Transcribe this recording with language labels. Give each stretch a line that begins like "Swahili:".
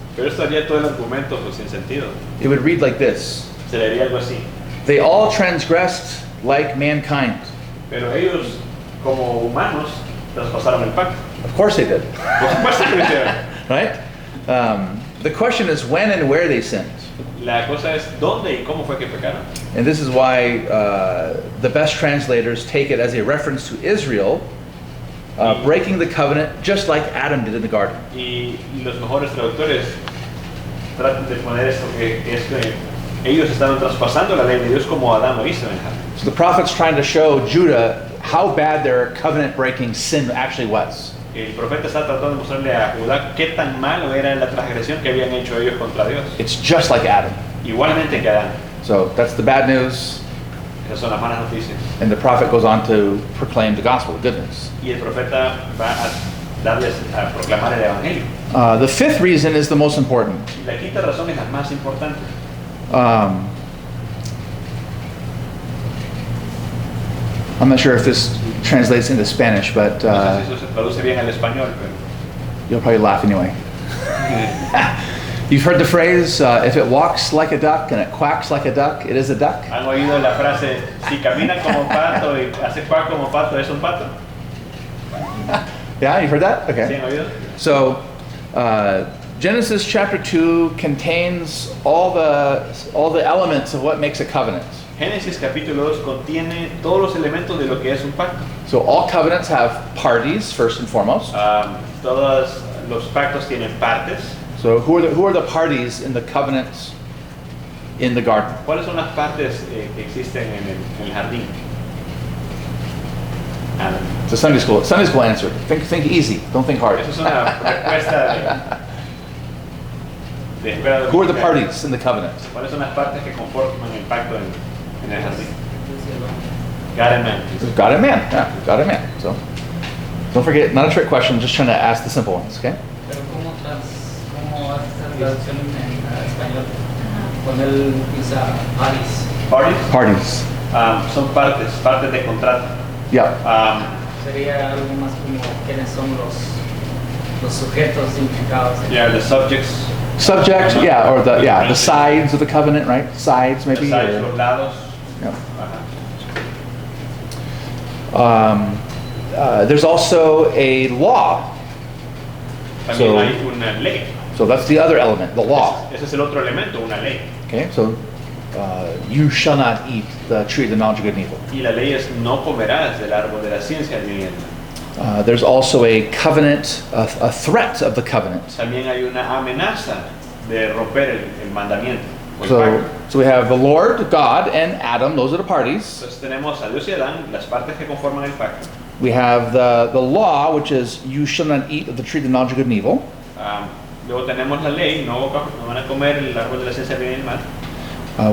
Spanish: Pero esto haría todo el argumento pues, sin sentido.
English: It would read like this:
Spanish: Se leería algo así.
English: They all transgressed like mankind.
Spanish: Pero ellos, como humanos, traspasaron el pacto.
English: Of course they did,
Spanish: Por supuesto que lo hicieron.
English: right? The question is when and where they sinned.
Spanish: La cosa es dónde y cómo fue que pecaron.
English: And this is why the best translators take it as a reference to Israel breaking the covenant just like Adam did in the garden.
Spanish: Y los mejores traductores tratan de poner esto que es que ellos estaban traspasando la ley de Dios como Adán lo hizo en el jardín.
English: So the prophet's trying to show Judah how bad their covenant breaking sin actually was.
Spanish: El profeta está tratando de mostrarle a Judá qué tan malo era la transgresión que habían hecho ellos contra Dios.
English: It's just like Adam.
Spanish: Igualmente que Adán.
English: So that's the bad news.
Spanish: Esas son las malas noticias.
English: And the prophet goes on to proclaim the gospel, the good news.
Spanish: Y el profeta va a darles a proclamar el evangelio.
English: The fifth reason is the most important.
Spanish: Y la quinta razón es la más importante.
English: I'm not sure if this translates into Spanish, but
Spanish: No sé si eso se traduce bien al español, pero
English: you'll probably laugh anyway. You've heard the phrase, if it walks like a duck and it quacks like a duck, it is a duck.
Spanish: ¿han oído la frase, si camina como pato y hace cuac como pato, es un pato?
English: Yeah, you've heard that?
Spanish: ¿Sí
English: Okay.
Spanish: han oído?
English: So, Genesis chapter 2 contains all the elements of what makes a covenant.
Spanish: Génesis capítulo 2 contiene todos los elementos de lo que es un pacto.
English: So all covenants have parties, first and foremost.
Spanish: Todos los pactos tienen partes.
English: So who are the parties in the covenants in the garden?
Spanish: ¿Cuáles son las partes que existen en el jardín?
English: Adam. It's a Sunday school answer. Think easy, don't think hard.
Spanish: Eso es una respuesta de escuela
English: Who are the
Spanish: dominical.
English: parties in the covenant?
Spanish: ¿Cuáles son las partes que conforman el pacto en el jardín?
English: God and man. God and man. Yeah, God and man. So don't forget, not a trick question, just trying to ask the simple ones, okay?
Spanish: Pero ¿cómo hace esa traducción en español? Cuando él usa paris.
English: Parties Parties.
Spanish: son partes de contrato.
English: Yeah.
Spanish: Sería algo más como quiénes son los sujetos implicados.
English: Yeah, the subjects, Subject, yeah, or the sides of the covenant, right? Sides the maybe. sides, or-
Spanish: los lados.
English: yeah.
Spanish: Ajá.
English: There's also a law.
Spanish: También
English: So-
Spanish: hay una ley.
English: So that's the other element, the law.
Spanish: Ese es el otro elemento, una ley.
English: Okay, so you shall not eat the tree of the knowledge of good and evil.
Spanish: Y la ley es no comerás del árbol de la ciencia del bien.
English: There's also a covenant, a threat of the covenant.
Spanish: También hay una amenaza de romper el mandamiento o el pacto.
English: So we have the Lord, God, and Adam. Those are the parties.
Spanish: Entonces tenemos a Dios y Adán, las partes que conforman el pacto.
English: We have the law, which is you shall not eat of the tree of the knowledge of good and evil.
Spanish: Luego tenemos la ley, no van a comer el árbol de la ciencia del bien y el mal.